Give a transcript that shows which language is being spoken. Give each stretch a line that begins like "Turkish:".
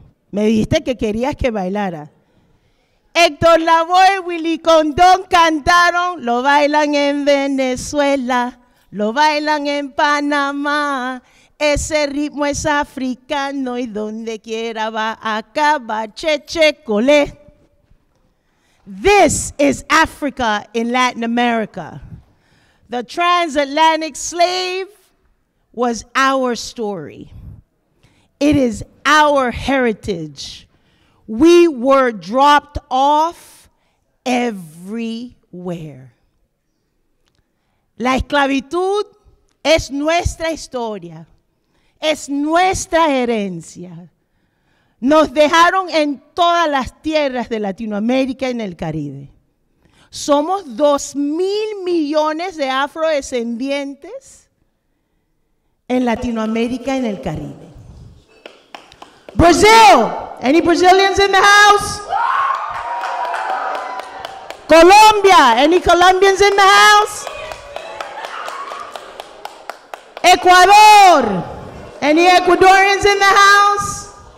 Spanish: Me dijiste que querías que bailara. Héctor Lavoe, Willy Condón cantaron, lo bailan en Venezuela, lo bailan en Panamá, ese ritmo es africano y donde quiera va a acabar, cheche colé.
English: This is Africa in Latin America. The transatlantic slave was our story. It is our heritage. We were dropped off everywhere.
Spanish: La esclavitud es nuestra historia, es nuestra herencia. Nos dejaron en todas las tierras de Latinoamérica y en el Caribe. Somos 2,000 millones de afrodescendientes en Latinoamérica y en el Caribe.
English: Brazil, any Brazilians in the house? Colombia, any Colombians in the house? Ecuador, any Ecuadorians in the house?